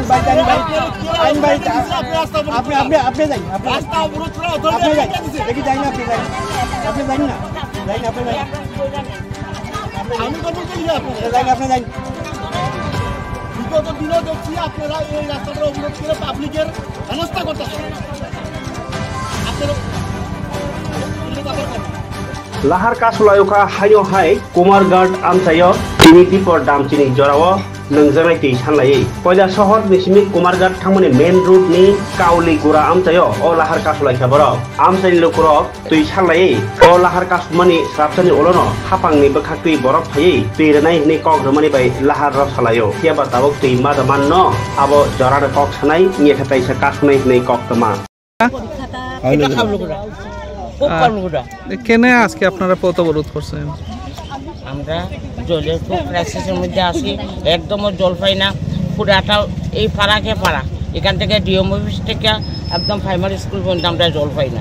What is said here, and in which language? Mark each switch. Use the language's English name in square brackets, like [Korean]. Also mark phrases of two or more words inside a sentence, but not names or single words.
[Bangla] আপনি যাই, রাস্তা অবরোধ করা অথরিটি দিছে? দেখি যাই না, আপনি যাই না, আমি কখন চলে যাই আপনি যাই। বিগত দিনও দেখছি আপনারা এই রাস্তাটা অবরোধ করে পাবলিকের হেনস্থা করতেছেন। [Kok Borok] Lahar kasulayoka hayo hai Kumarghat amsayo tiniti por damchini jorawo nangjanai tei sanlai koida sohor nisimi Kumarghat thangmani [English] main road [Kok Borok] ni kauli gura amsayo o lahar kasulaika borok amsai lokorok tui sanlai o lahar kasumani sapsani olono hapangni bokhaktui borok phai tiranai ni kogromani bai lahar ro salayo kiaba tabok tui madamanno abo jorare kok sanai niekhatai sa kasunai nei koktama [Bangla] কেন আজকে আপনারা পথ অবরোধ করছেন? আমরা জলের খুব ক্রাইসিসের মধ্যে আছি, একদমও জল পাই না। পুরাটা এই পাড়াকে পাড়া, এখান থেকে [English] DM office [Bangla] থেকে একদম [English] primary school [Bangla] পর্যন্ত আমরা জল পাই না।